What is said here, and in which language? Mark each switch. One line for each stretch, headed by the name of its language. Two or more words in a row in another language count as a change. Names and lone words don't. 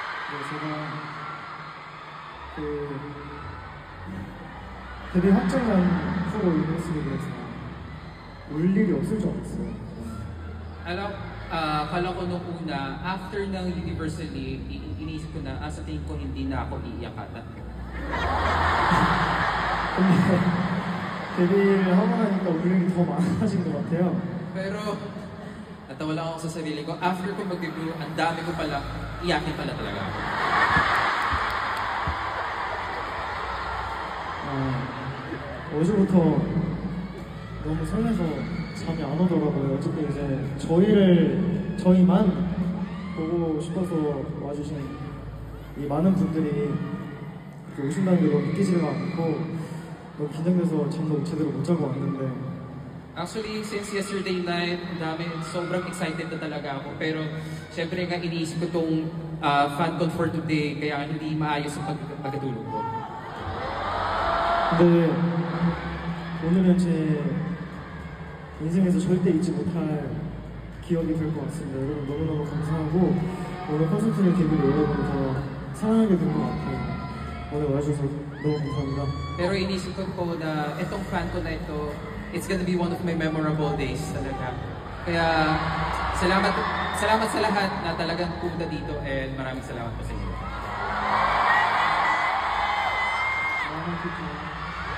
Korean: 제가 데뷔 확정한 후로 이 모습에 대해서 울 일이 없을 줄 알았어요.
Filipino: Akala ko nung una, after ng Universally, iniisip ko na, sa tingin ko hindi na ako iiyak ata.
Korean: 근데 데뷔를 하고 나니까 울 일이 더 많아진 것 같아요.
Filipino: Pero, natawa lang ako sa sarili ko, after ko mag-debut, ang dami ko pala, iyakin pala talaga ako.
Korean: 어제부터 너무 설레서 잠이 안 오더라고요. 어쨌든 이제 저희만 보고 싶어서 와주신 이 많은 분들이 그렇게 오신다는 게 너무 믿기지가 않고 너무 긴장돼서 잠도 제대로 못 자고 왔는데
English: Actually, since yesterday night,
Filipino: sobrang excited na talaga ako. Pero, syempre nga iniisip ko itong FanCon for today, kaya hindi maayos ang pagkatulog ko.
Korean: 근데 오늘은 제 인생에서 절대 잊지 못할 기억이 될 것 같습니다. 여러분 너무너무 감사하고 오늘 콘서트를 계기로 여러분을 더 사랑하게 된 것 같아요. 오늘 와주셔서 너무 감사합니다.
Filipino: Pero inisip ko po na itong FanCon na ito,
English: it's gonna be one of my memorable days talaga.
Filipino: Kaya salamat sa lahat na talagang punta dito and maraming salamat po sa inyo. Salamat po.